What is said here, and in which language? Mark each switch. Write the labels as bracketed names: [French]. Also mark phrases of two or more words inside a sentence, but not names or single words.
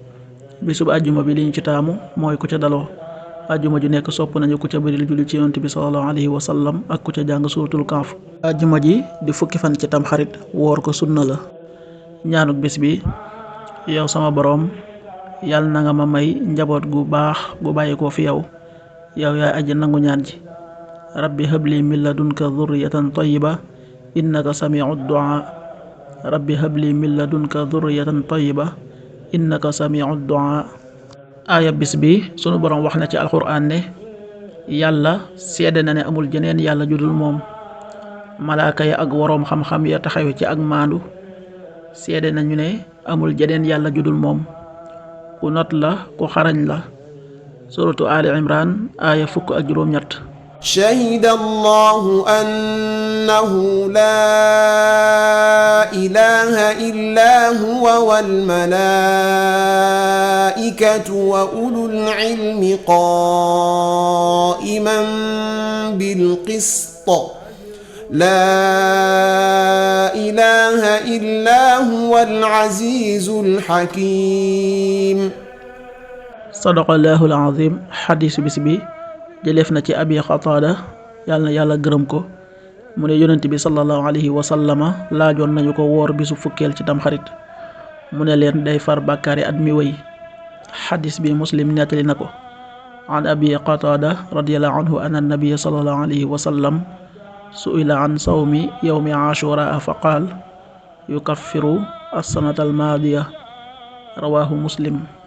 [Wolof] bisub ajjuma bi li ñu ci taamu mooy ku ca daloo ajjuma ju nekk sopp nañu ku ca bëril julli ci yonent bi [Arabic] صلى الله عليه وسلم [Wolof] ak ku ca jàng suuratul Kahf. ajjuma ji di fukki fan ci tamxarit woor ko sunna la. ñaanuk bis bi yow sama boroom yàlla na nga ma may njaboot gu baax gu bàyyi ko fi yow yaay aji nangu ñaan ji. [Arabic] رب هب لي من لدنك ذرية طيبة إنك سميع الدعاء. رب هب لي من لدنك ذرية طيبة إنك سميع الدعاء. [Wolof] aaya bis bi sunu boroom wax na ci alxuraan ne yàlla seede na ne amul jeneen yàlla judul moom. malaaka ya ak woroom xam-xam ya taxawe ci ak maandu seede nañu ne amul jeneen yàlla judul moom. ku not la ku xarañ la. suratu Ali Imran aaya fukk ak juróom-ñett. [Arabic] شهد الله أنه لا إله إلا هو والملائكة وأولو العلم قائما بالقسط لا إله إلا هو العزيز الحكيم. صدق الله العظيم. [Wolof] xadiis bis bi jëleef na ci abi xataada yàlla na yàlla gërëm ko mu ne yonent bi [Arabic] صلى الله عليه وسلم [Wolof] laajoon nañu ko woor bisu fukkeel ci tamxarit mu ne leen day far bàkkaari at mi wéy. xadis bi muslim nettali na ko [Arabic] عن أبي قتادة رضي الله عنه أن النبي صلى الله عليه وسلم سئل عن صوم يوم عاشوراء فقال يكفر السنة الماضية رواه مسلم.